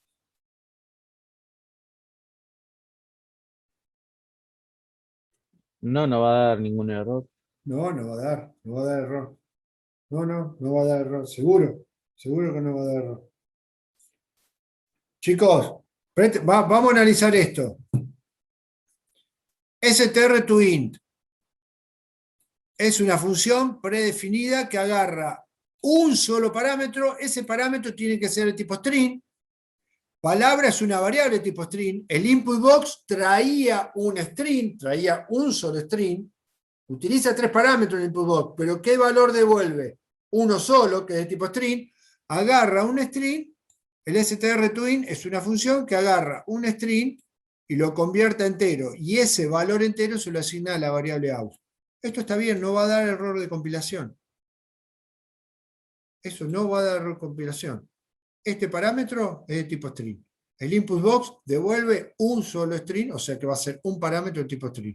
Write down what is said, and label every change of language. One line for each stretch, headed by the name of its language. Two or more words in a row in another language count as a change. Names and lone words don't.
Spanish: No, no va a dar ningún error. No, no va a dar error. No va a dar error, seguro que no va a dar error. Chicos, vamos a analizar esto. str to int es una función predefinida que agarra un solo parámetro. Ese parámetro tiene que ser de tipo string. Palabra es una variable de tipo string. El input box traía un string, traía un solo string. Utiliza 3 parámetros en el input box, pero ¿qué valor devuelve? Uno solo, que es de tipo string. Agarra un string. El str to int es una función que agarra un string y lo convierte a entero. Y ese valor entero se lo asigna a la variable out. Esto está bien, no va a dar error de compilación. Eso no va a dar error de compilación. Este parámetro es de tipo string. El input box devuelve un solo string, o sea que va a ser un parámetro de tipo string.